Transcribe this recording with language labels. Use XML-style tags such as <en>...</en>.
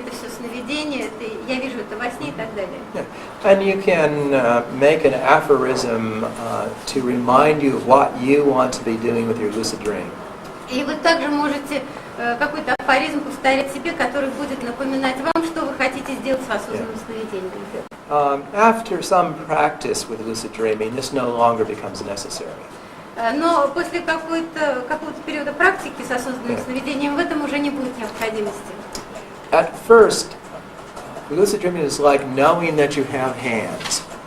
<ru>Это все сновидение, это я вижу это во сне и так далее.</ru> <en>Yeah. And you can make an aphorism to remind you of what you want to be doing with your lucid dream.</en> <ru>И вы также можете какой-то афоризм повторять себе, который будет напоминать вам, что вы хотите сделать с осознанным сновидением.</ru> <en>After some practice with lucid dreaming, this no longer becomes necessary.</en> <ru>Но после какого-то периода практики с осознанным сновидением в этом уже не будет необходимости.</ru> <en>At first, lucid dreaming is like knowing that you have hands.</en>